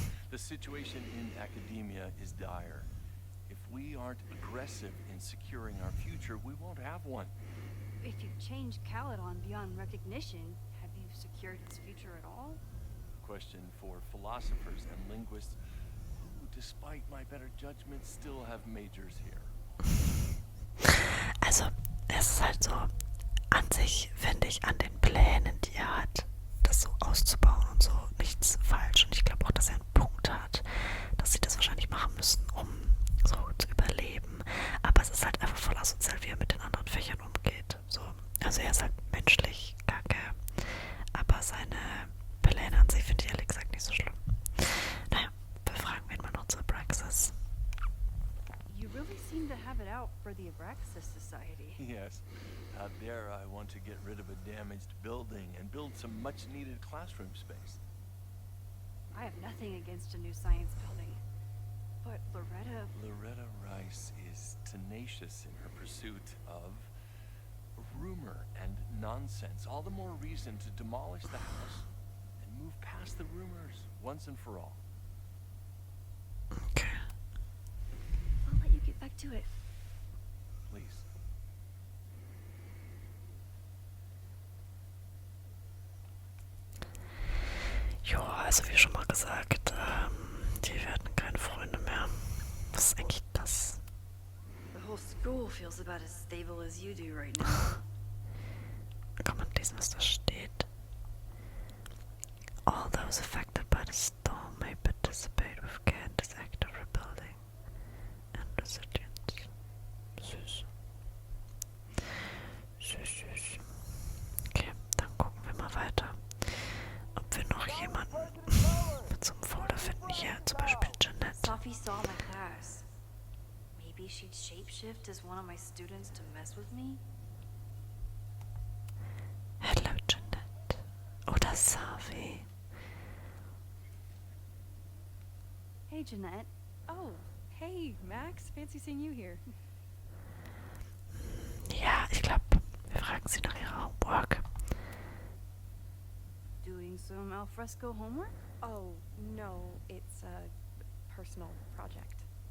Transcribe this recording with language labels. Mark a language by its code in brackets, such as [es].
[en] The situation in academia is dire. If we aren't aggressive in securing our future, we won't have one. If you change Caledon beyond recognition, have you secured its future at all? Question for philosophers and linguists who, despite my better judgment, still have majors here. [de] Also, es ist halt so, an sich finde ich an den Plänen, die er hat, das so auszubauen und so, nichts falsch. Und ich glaube auch, dass er einen Punkt hat, dass sie das wahrscheinlich machen müssen, um so zu überleben. Aber es ist halt einfach voll asozial, wie er mit den anderen Fächern umgeht. So. Also er ist halt menschlich kacke, aber seine Pläne an sich finde ich ehrlich gesagt nicht so schlimm. Naja, wir fragen wen mal noch zur Praxis. [en] You really seem to have it out for the Abraxas Society. Yes. Out there, I want to get rid of a damaged building and build some much-needed classroom space. I have nothing against a new science building, but Loretta Rice is tenacious in her pursuit of rumor and nonsense. All the more reason to demolish the house and move past the rumors once and for all. Okay. I'll let you get back to it. Please. [de] Ja, also wie schon mal gesagt, die werden keine Freunde mehr. Was ist eigentlich das? [en] The whole school feels about as stable as you do right now. [de] Kann man lesen, was da steht? [en] All those affected by the storm may participate with care in this act of rebuilding and resilience. [de] Süß. Süß. Okay, dann gucken wir mal weiter. Ob wir noch jemanden zum Folge finden. Hier zum Beispiel Jeanette. [en] Safi saw my class. Maybe she'd shapeshift as one of my students to mess with me? Hello Jeanette. [de] Oder Safi. [en] Hey, Jeanette. Oh, hey, Max. Fancy seeing you here. [de] Ja, ich glaube, wir fragen sie nach ihrer Homework. [en] Doing some alfresco homework? Oh, no, it's a personal project.